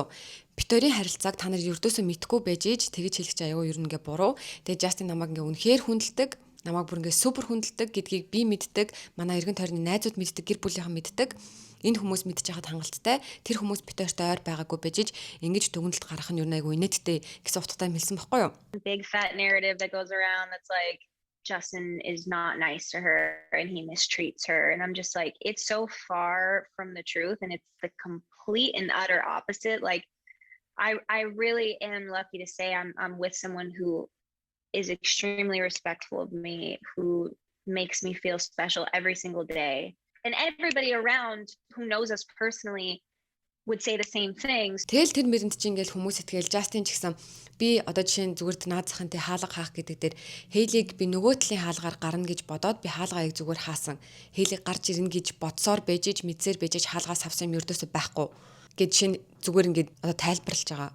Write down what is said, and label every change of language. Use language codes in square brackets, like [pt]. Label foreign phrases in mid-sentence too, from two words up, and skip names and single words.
[mn] Битэрийн харилцааг та нар ердөөсөө мэдгүй байж ийж тэгэж хэлэх чинь аюу ер нь ингээ буруу. Тэгээ Justin намайг ингээ үнэхээр хүндэлдэг. Намайг бүр ингээ супер хүндэлдэг гэдгийг би мэддэг. Манай эргэн тойрны найзууд мэддэг, гэр бүлийнхэн мэддэг. Энэ хүмүүс мэдж байхад хангалттай. Тэр хүмүүс битэртэй ойр байгаагүй байж ийж ингэж дүгнэлт гаргах нь ер нь аюу инээдтэй гэсэн утгатай хэлсэн байхгүй юу? [en] Big fat narrative that goes around that's like Justin is not nice to her and he mistreats her. And I'm just like, it's so far from the truth and it's the complete and utter opposite. Like, I really am lucky to say I'm with someone who is extremely respectful of me, who makes me feel special every single day. And everybody around who knows us personally would say the same things. [mn] Тэгэл тэр мэрэнд чинь ингээл хүмүүс итгэл Justin ч гэсэн би одоо жишээ нь зүгээр наад захынтай хаалга хаах гэдэг дээр Hailey-г би нөгөө талын хаалгаар гарна гэж бодоод би хаалгаыг зүгээр хаасан. Hailey гарч ирнэ гэж бодсоор байж иж мэдсээр байж иж хаалгаас авсан юм ердөөсөө байхгүй гэж жишээ нь зүгээр ингээд одоо тайлбарлаж байгаа.